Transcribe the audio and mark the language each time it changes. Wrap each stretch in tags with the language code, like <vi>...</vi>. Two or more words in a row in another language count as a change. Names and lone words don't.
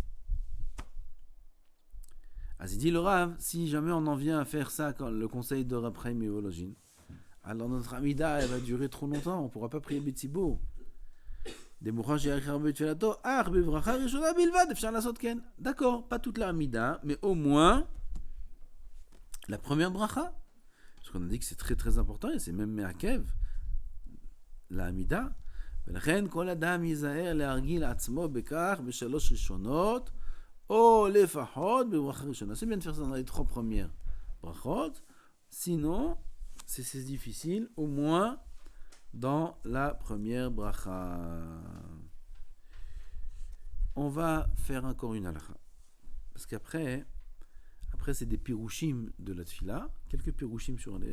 <fr>Il dit le Rav, si jamais on en vient à faire ça, quand le conseil de Rav Chaim Evologine, alors notre Amida elle va durer trop longtemps, on ne pourra pas prier Betsibo. D'accord, pas toute la Amida, mais au moins la première bracha. Parce qu'on a dit que c'est très très important, et c'est même Me'akev, la Amida.</fr> <he>ולכן כל אדם ייזהר להרגיל עצמו בכך בשלוש ראשונות, או לפחות בברכה ראשונה.</he> <fr>C'est bien de faire ça dans les 3 premières brachot, sinon c'est difficile, au moins dans la première bracha. On va faire encore une halakha. Parce qu'après c'est des pirouchim de la tfila, quelques pirouchim sur les...</fr>